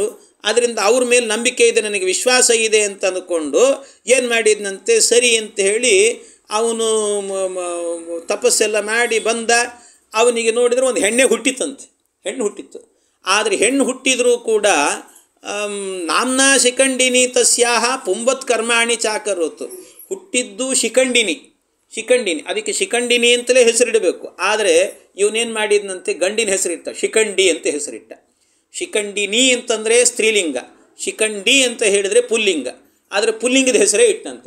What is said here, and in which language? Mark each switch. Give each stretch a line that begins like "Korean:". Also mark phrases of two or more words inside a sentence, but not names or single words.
Kannada: ಆದ್ದರಿಂದ ಅವ್ರ ಮೇಲೆ ನಂಬಿಕೆ ಇದೆ, ನನಗೆ ವಿಶ್ವಾಸ ಇದೆ ಅಂತ ಅಂದ್ಕೊಂಡು ಏನು ಮಾಡಿದ್ನಂತೆ, ಸರಿ ಅಂತ ಹೇಳಿ ಅವನು ತಪಸ್ಸೆಲ್ಲ ಮಾಡಿ ಬಂದ. ಅವನಿಗೆ ನೋಡಿದರೆ ಒಂದು ಹೆಣ್ಣು ಹುಟ್ಟಿತ್ತು. ಆದರೆ ಹೆಣ್ಣು ಹುಟ್ಟಿದರೂ ಕೂಡ
Sanskrit: ನಾಮ್ನಾ ಶಿಖಂಡಿನಿ ತಸ್ಯಾಹ ಪುಂಬತ್ ಕರ್ಮಾಣಿ ಚಾಕರೋತು.
Kannada: ಹುಟ್ಟಿದ್ದು ಶಿಖಂಡಿನಿ, ಅದಕ್ಕೆ ಶಿಖಂಡಿನಿ ಅಂತಲೇ ಹೆಸರಿಡಬೇಕು. ಆದರೆ ಇವನೇನು ಮಾಡಿದ್ನಂತೆ, ಗಂಡಿನ ಹೆಸರಿಟ್ಟ, ಶಿಖಂಡಿ ಅಂತ ಹೆಸರಿಟ್ಟ. ಶಿಖಂಡಿನಿ ಅಂತಂದರೆ ಸ್ತ್ರೀಲಿಂಗ, ಶಿಖಂಡಿ ಅಂತ ಹೇಳಿದರೆ ಪುಲ್ಲಿಂಗ. ಆದರೆ ಪುಲ್ಲಿಂಗದ ಹೆಸರೇ ಇಟ್ಟಂತೆ.